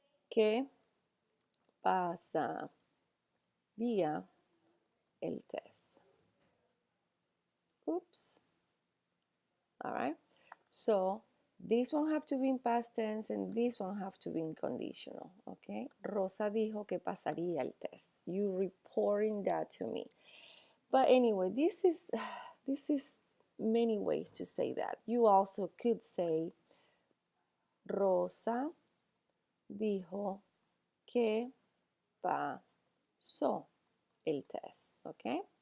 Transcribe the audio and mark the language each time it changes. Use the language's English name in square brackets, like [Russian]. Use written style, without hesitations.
[Spanish] Que pasaría el test. [English] Oops. All right. So this one have to be in past tense and this one have to be in conditional, okay? [Spanish] Rosa dijo que pasaría el test. [English] You reporting that to me. But anyway, this is many ways to say that. You also could say [Spanish] Rosa dijo que pasó el test, [English] okay?